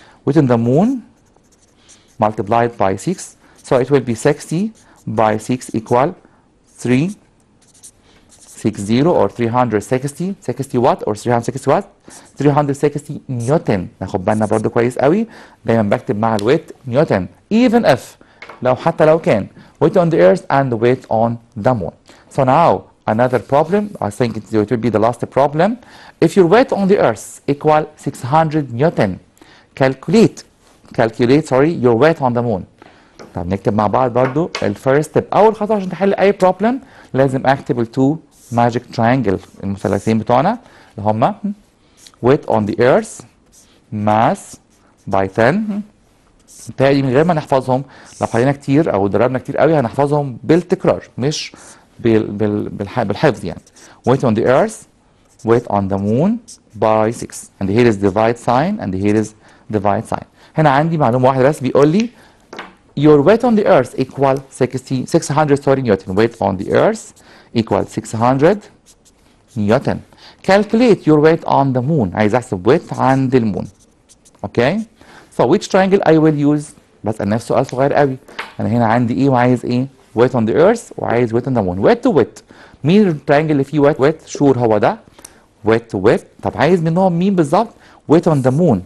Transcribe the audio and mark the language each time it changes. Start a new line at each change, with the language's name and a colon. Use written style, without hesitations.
English: Weight on the moon multiplied by 6. So it will be 60 by 6 equal 360 or 360 60 watt or 360 watt 360 newton.
Arabic: ناخد بالنا برضو كويس قوي، دايما بكتب مع الويت نيوتن
English: even if
Arabic: حتى لو كان
English: weight on the earth and weight on the moon. So now another problem, I think it will be the last problem. If your weight on the earth equal 600 Newton, calculate your weight on the moon.
Arabic: طب نكتب مع بعض برضو الفيرست ستيب. أول خطوة عشان تحل أي problem لازم أكتب التو ماجيك تراينجل المثلثين بتوعنا اللي هما
English: weight on the earth mass by 10.
Arabic: بالتالي من غير ما نحفظهم، لو حلينا كتير أو دربنا كتير قوي هنحفظهم بالتكرار مش بالحفظ يعني.
English: weight on the earth weight on the moon by 6 and here is divide sign and here is divide sign.
Arabic: هنا عندي معلومة واحدة بس بيقول لي
English: your weight on the earth equal 600 Newton. weight on the earth equal 600 Newton. calculate your weight on the moon.
Arabic: عايز احسب weight عند المون. اوكي.
English: so which triangle I will use؟
Arabic: بسأل نفسي سؤال صغير قوي. انا هنا عندي ايه وعايز ايه؟
English: weight on the earth وعايز weight on the moon. weight to weight.
Arabic: مين الترينجل اللي فيه weight؟ sure هو ده
English: weight to weight.
Arabic: طب عايز منهم مين بالظبط؟
English: weight on the moon.